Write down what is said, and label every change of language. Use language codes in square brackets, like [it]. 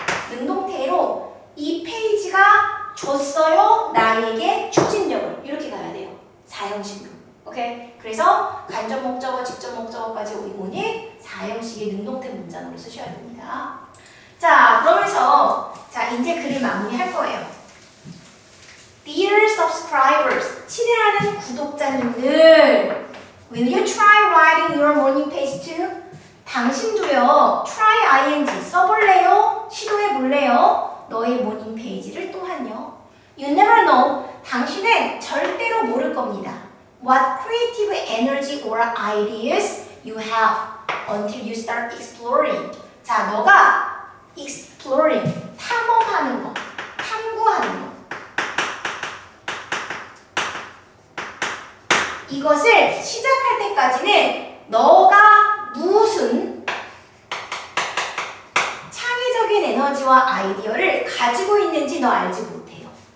[ko] 능동태로 이 페이지가 줬어요. 나에게 추진력을 이렇게 가야 돼요. 사형식으로. 오케이? 그래서 간접 목적어, 직접 목적어까지 오니 사형식의 능동태 문장으로 쓰셔야 됩니다. 자, 그러면서 자, 이제 글을 마무리할 거예요. [en] Dear subscribers, [ko] 친애하는 구독자님들, [en] will you try writing your morning page too? [ko] 당신도요, try ing 써볼래요? 시도해볼래요? 너의 모닝 페이지를 또한요. [en] You never know. [ko] 당신은 절대로 모를 겁니다. [en] What creative energy or ideas you have until you start exploring. [ko] 자, 너가 exploring, 탐험하는 거, 탐구하는 거. 이것을 시작할 때까지는 너가 무슨 창의적인 에너지와 아이디어를 가지고 있는지 너 알지 못해요.